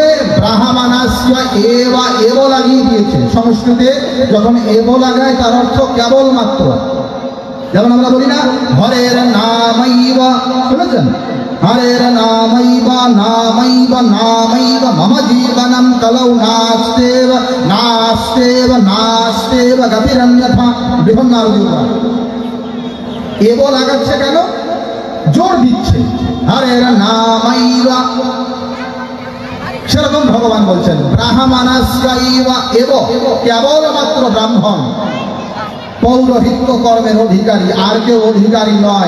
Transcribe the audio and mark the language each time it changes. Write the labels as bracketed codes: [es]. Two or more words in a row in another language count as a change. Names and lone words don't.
[sa] ব্রাহ্মণাস্য এবা, [bn] এব লাগিয়ে দিয়েছে। সংস্কৃতে যখন এব লাগায় তার অর্থ কেবলমাত্র। যেমন আমরা বলি না [sa] হরের নামাইব, [bn] শুনেছেন? [sa] হরের নামাইব নামাইব নামাইব মম জীবনম কলৌ নাস্তেব নাস্তেব নাস্তেব গতিরন্যথা। [bn] বৃহন্নারদীবা এব লাগাচ্ছে কেন? জোর দিচ্ছে [sa] হরের নামাইবা। [bn] সেরকম ভগবান বলছেন [sa] ব্রাহ্মণাস্যৈব এব, [bn] কেবলমাত্র ব্রাহ্মণ পৌরোহিত্য কর্মের অধিকারী, আর কেউ অধিকারী নয়।